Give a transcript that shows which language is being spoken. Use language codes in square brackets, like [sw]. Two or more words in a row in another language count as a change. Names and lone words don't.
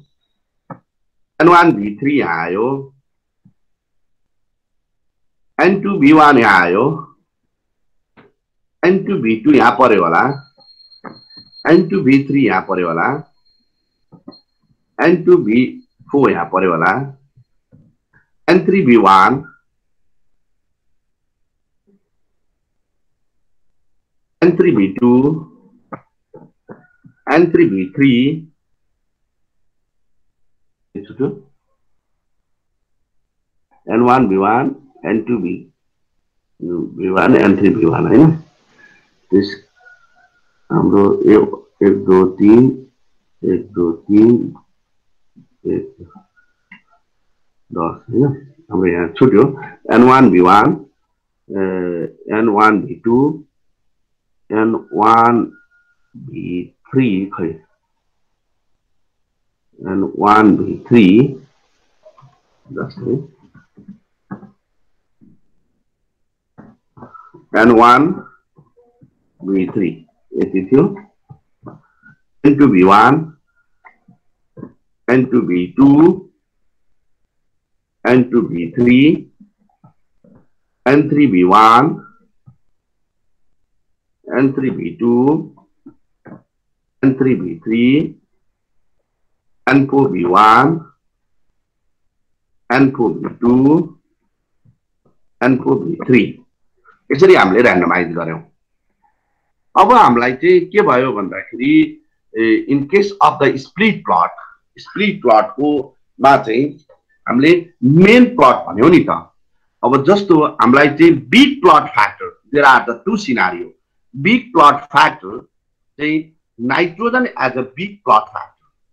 [ne] n1 v3 यहाँ आयो n2 v1 यहाँ आयो n2 v2 यहाँ पर्यो होला n2 v3 यहाँ पर्यो होला n2 v4 यहाँ पर्यो होला n3 v1 n3 v2 n3 v3 n1 v1 n2 v1 n3 v1 हैन त्यस हाम्रो 1 2 3 1 2 3 1 10 हैन हाम्रो यहाँ छुट्यो n1 v1 n1 v2 n1 v3 खै n1 v3 जस्तै n1 v3 यति थियो n2 v1 n2 v2 n2 v3 n3 v1 n3 v2 n3 v3 n4 v1 n4 v2 n4 v3 यसरी हामीले र्यान्डमाइज गर्यौं अब हामीलाई चाहिँ के भयो भन्दाखेरि [en] in case of the split plot [ne] को मा चाहिँ हामीले [en] main plot [ne] भन्यौ नि त अब जस्तो हामीलाई चाहिँ [en] big plot factor there are the two scenario big plot factor [ne] चाहिँ [en] nitrogen as a big plot factor